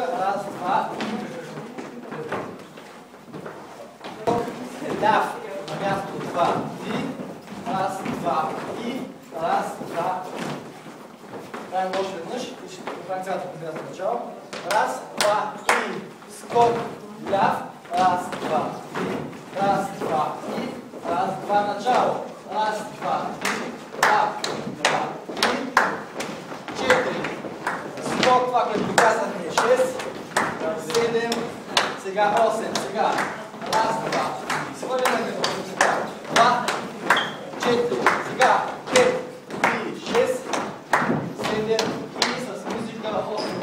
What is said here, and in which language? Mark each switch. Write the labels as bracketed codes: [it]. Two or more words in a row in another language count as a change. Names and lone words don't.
[bg] Раз, два и скок. Ляв. На място два, три. Раз, два и раз, два. Правим още веднъж. И ще правим цялата комбинация в начало. Раз, два и скок. Ляв. Раз, два, три, раз, два и раз, два, начало. Раз, два, три, два, три, четири. Скок, това, което казахме е 6, 7, сега 8, сега. Раз, два, свърляме като сега. 2, 4, сега 5 и 6, 7 и с музика 8.